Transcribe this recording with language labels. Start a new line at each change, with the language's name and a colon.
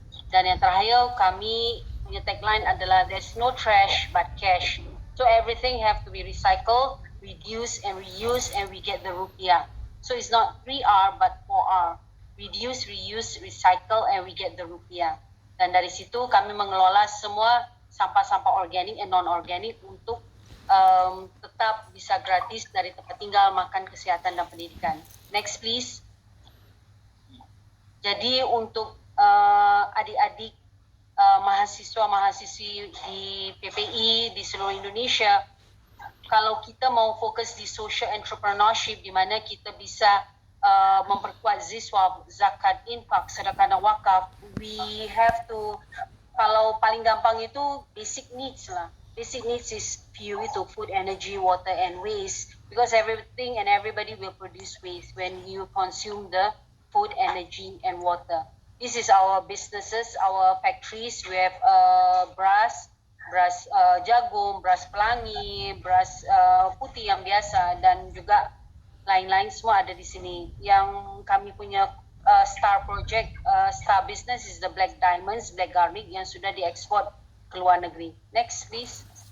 Indonesian: Dan yang terakhir, kami punya tagline adalah
English: there's no trash but cash. So everything have to be recycled, reduce and reuse, and we get the rupiah. So it's not 3R but 4R. Reduce, reuse, recycle, and we get the rupiah.
Indonesian: Dan dari situ kami mengelola semua sampah-sampah organik and non-organik untuk tetap bisa gratis dari tempat tinggal, makan, kesehatan, dan pendidikan.
English: Next please.
Indonesian: Jadi untuk adik-adik mahasiswa-mahasiswi di PPI di seluruh Indonesia, kalau kita mau fokus di social entrepreneurship, di mana kita bisa memperkuat ziswa, zakat, infak, sedekah dan wakaf,
English: we have to,
Indonesian: kalau paling gampang itu basic needs lah.
English: Basic needs is few itu, food, energy, water and waste, because everything and everybody will produce waste when you consume the food, energy and water. This is our businesses, our factories. We have
Indonesian: beras jagung, beras pelangi, beras putih yang biasa, dan juga lain-lain semua ada di sini. Yang kami punya
English: star project, star business is the black diamonds, black garlic
Indonesian: yang sudah diekspor ke luar negeri.
English: Next please.